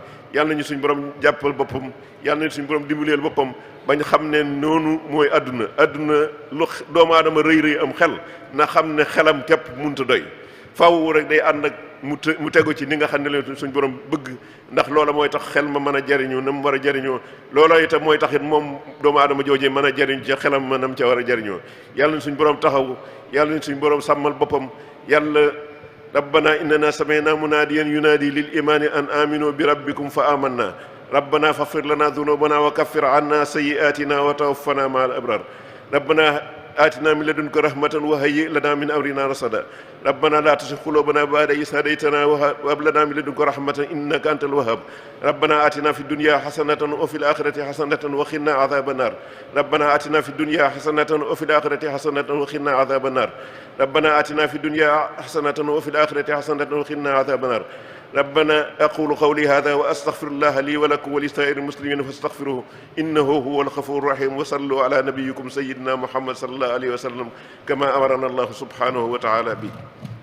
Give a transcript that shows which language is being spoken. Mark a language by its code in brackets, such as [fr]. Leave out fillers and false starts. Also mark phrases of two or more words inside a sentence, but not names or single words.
[wo] yàlla nañu suñ borom jàppal boppam, yàlla nañu suñ borom dimbaleel boppam bañ xam ne noonu mooy àdduna lu doomu aadama rëy am xel na xam ne xelam képp munta doy, faw rek day ànd ak mu tegu ci ni nga xam ne leen suñ borom bëgg, ndax loola mooy tax xel ma mën a jariñoo na mu war a jariñoo. loola itam mooy tax it moom doomu aadama joojee mën a jariñ ci xelam ma nam ca war a jariñoo. yàlla na suñ borom taxaw, yàlla na suñ borom sàmmal boppam. [ar] yàlla ربنا إننا سمعنا مناديا ينادي للإيمان أن آمنوا بربكم فآمنا ربنا فاغفر لنا ذنوبنا وكفر عنا سيئاتنا وتوفنا مع الأبرار rabbana آتنا من لدنك رحمة وهيئ لنا من أمرنا رشدا ربنا لا تزغ قلوبنا بعد إذ هديتنا وهب لنا من لدنك رحمة إنك أنت الوهاب ربنا آتنا في الدنيا حسنة وفي الآخرة حسنة وقنا عذاب النار ربنا آتنا في الدنيا حسنة وفي الآخرة حسنة وقنا عذاب النار ربنا آتنا في الدنيا حسنة وفي الآخرة حسنة وقنا عذاب النار ربنا أقول قولي هذا وأستغفر الله لي ولكم ولسائر المسلمين فاستغفروه إنه هو الغفور الرحيم وصلوا على نبيكم سيدنا محمد صلى الله عليه وسلم كما أمرنا الله سبحانه وتعالى به.